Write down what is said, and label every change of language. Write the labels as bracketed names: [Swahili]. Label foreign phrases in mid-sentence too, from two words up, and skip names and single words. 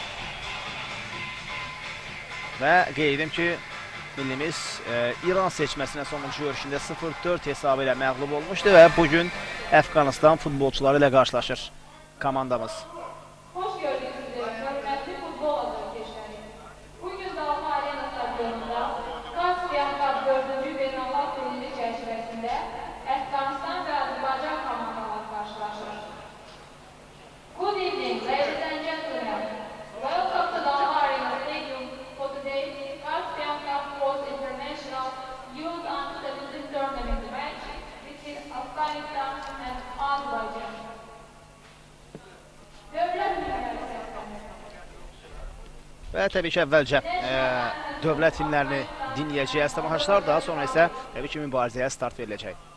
[Azerbaijani] Və qeyd edim ki, millimiz İran seçməsinə sonuncu görüşündə 0-4 hesabı ilə məğlub olmuşdu və bugün Əfqanistan futbolçuları ilə qarşılaşır komandamız. Hoş gördük sizleri, hörmətli futbol azarkeşləri. Bugün Dalğa Arena stadionunda Kaspian Cup 4-cü beynəlxalq turniri çərçivəsində Əfqanistan və Azərbaycan komandaları qarşılaşır. [English] Good evening, ladies and gentlemen. Welcome to Dalğa Arena Stadium for today's Kaspian Cup Post International Youth Under-17 Tournament match between Afghanistan and Azerbaijan. [Azerbaijani] Və təbii ki, əvvəlcə dövlət himlərini dinləyəcəyəz tamaşaçılar, daha sonra isə təbii ki, mübarizəyə start veriləcək.